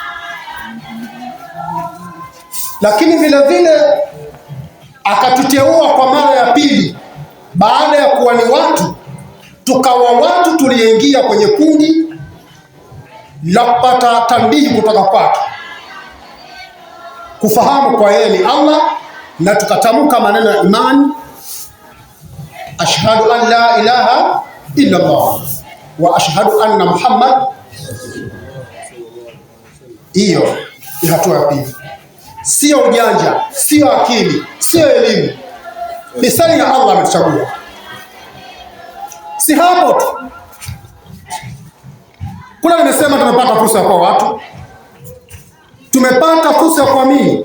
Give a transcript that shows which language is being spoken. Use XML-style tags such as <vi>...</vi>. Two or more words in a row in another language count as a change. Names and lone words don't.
<sw>Lakini vile vile akatuteua kwa mara ya pili, baada ya kuwa ni watu tukawa watu, tuliingia kwenye kundi la kupata tambihi kutoka kwake, kufahamu kwa yeye ni Allah, na tukatamka maneno ya imani,</sw> <ar>أشهد أن لا إله إلا الله وأشهد أن محمدا.</ar> <sw>Hiyo ni hatua ya pili. Sio ujanja, sio akili, sio elimu, ni sani ya Allah ametuchagua. Si hapo tu, kuna nimesema tumepata fursa ya kuwa watu, tumepata fursa ya kuamini.</sw>